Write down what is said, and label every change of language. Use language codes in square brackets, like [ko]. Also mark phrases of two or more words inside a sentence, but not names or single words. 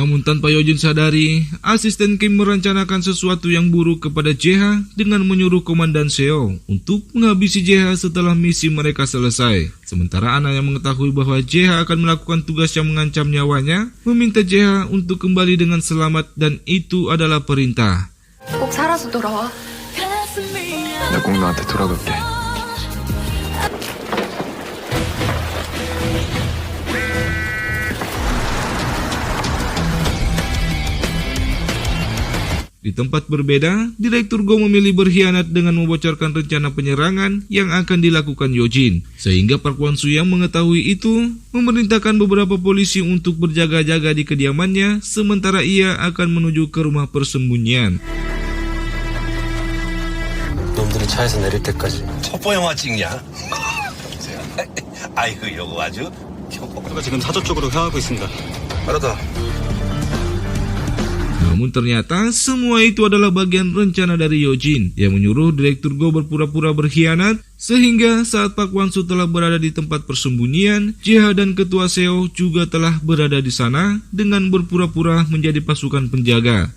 [id] tanpa Yojin sadari, asisten Kim merencanakan sesuatu yang buruk kepada Jae-ha dengan menyuruh Komandan Seo untuk menghabisi Jae-ha setelah misi mereka selesai. Sementara Ana yang mengetahui bahwa Jae-ha akan melakukan tugas yang mengancam nyawanya, meminta Jae-ha untuk kembali dengan selamat dan itu adalah perintah. [ko] 꼭 살아서 돌아와. 나 꼭 너한테 돌아갈게. [id] Di tempat berbeda, Direktur Go memilih berkhianat dengan membocorkan rencana penyerangan yang akan dilakukan Yojin. Sehingga Park Hwan-soo yang mengetahui itu, memerintahkan beberapa polisi untuk berjaga-jaga di kediamannya, sementara ia akan menuju ke rumah persembunyian. [ko] 놈들이 차에서 내릴 때까지. 첩보 영화 찍냐? 아이고 이거 아주. 우리가 지금 사저 쪽으로 향하고 있습니다. 알았다. [id] Namun ternyata semua itu adalah bagian rencana dari Yojin yang menyuruh Direktur Go berpura-pura berkhianat, sehingga saat Park Hwan-soo telah berada di tempat persembunyian, Jae-ha dan Ketua Seo juga telah berada di sana dengan berpura-pura menjadi pasukan penjaga.